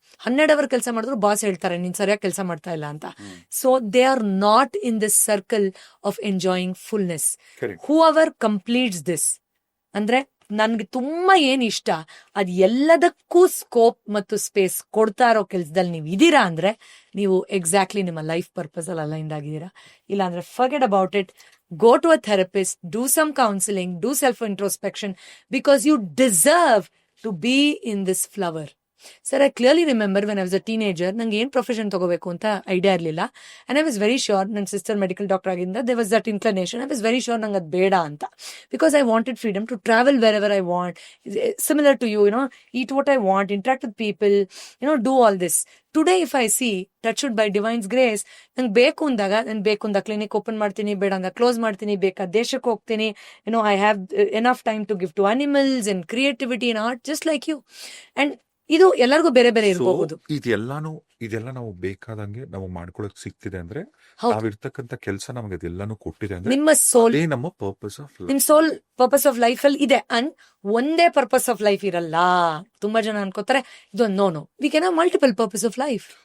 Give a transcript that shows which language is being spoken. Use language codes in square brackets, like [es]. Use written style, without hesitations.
[kn] 12 hour ಕೆಲಸ ಮಾಡಿದ್ರು boss ಹೇಳ್ತಾರೆ ನೀನ್ ಸರಿಯಾಗಿ ಕೆಲಸ ಮಾಡ್ತಾ ಇಲ್ಲ ಅಂತ. [en] So they are not in this circle of enjoying fullness. Whoever completes this [kn] ಅಂದ್ರೆ ನನ್ಗೆ ತುಂಬಾ ಏನ್ ಇಷ್ಟ ಅದ್ ಎಲ್ಲದಕ್ಕೂ ಸ್ಕೋಪ್ ಮತ್ತು ಸ್ಪೇಸ್ ಕೊಡ್ತಾ ಇರೋ ಕೆಲ್ಸದಲ್ಲಿ ನೀವು ಇದೀರಾ ಅಂದ್ರೆ ನೀವು ಎಕ್ಸಾಕ್ಟ್ಲಿ ನಿಮ್ಮ ಲೈಫ್ ಪರ್ಪಸ್ ಅಲ್ಲಿ ಅಲೈನ್ಡ್ ಆಗಿದ್ದೀರಾ. [en] ಇಲ್ಲ ಅಂದ್ರೆ forget about it. Go to a therapist, do some counseling, do self-introspection, because you deserve to be in this flower. Sir, I clearly remember when I was a teenager, [kn] ನಂಗೆ ಏನ್ profession ತಗೋಬೇಕು ಅಂತ idea ಇರಲಿಲ್ಲ. [en] and I was very sure, [kn] ನನ್ನ sister medical doctor ಆಗಿಂದ [en] there was that inclination. I was very sure [kn] ನಂಗೆ ಅದು ಬೇಡ ಅಂತ, [en] because I wanted freedom to travel wherever I want, similar to you, eat what I want, interact with people, do all this. Today if I see, touched by divine's grace, ನಂಗೆ ಬೇಕು ಅಂದಾಗ ನಾನು ಬೇಕು ಅಂದಾಗ clinic open ಮಾಡ್ತೀನಿ, ಬೇಡ ಅಂದಾಗ close ಮಾಡ್ತೀನಿ, ಬೇಕಾದ ದೇಶಕ್ಕೆ ಹೋಗ್ತೀನಿ. I have enough time to give to animals and creativity and art, just like you. [kn] And ಇದು ಎಲ್ಲರಿಗೂ ಬೇರೆ ಬೇರೆ ಇರಬಹುದು. ಇದೆಲ್ಲ ನಾವು ಬೇಕಾದಂಗೆ ನಾವು ಮಾಡ್ಕೊಳಕ್ ಸಿಗ್ತಿದೆ ಅಂದ್ರೆ ನಾವಿರ್ತಕ್ಕಂಥ ಕೆಲಸ ನಮಗೆ ಅದೆಲ್ಲಾನು ಕೊಟ್ಟಿದೆ ಅಂದ್ರೆ ನಿಮ್ಮ ಸೋಲ್, ನಮ್ಮ ಪರ್ಪಸ್ ಆಫ್ ಲೈಫ್. ನಿಮ್ ಸೋಲ್ ಪರ್ಪಸ್ ಆಫ್ ಲೈಫ್ ಅಲ್ಲಿ ಇದೆ. ಅಂಡ್ ಒಂದೇ ಪರ್ಪಸ್ ಆಫ್ ಲೈಫ್ ಇರಲ್ಲ. ತುಂಬಾ ಜನ ಅನ್ಕೋತಾರೆ ಇದೊಂದು [en] No we can have multiple purpose of life.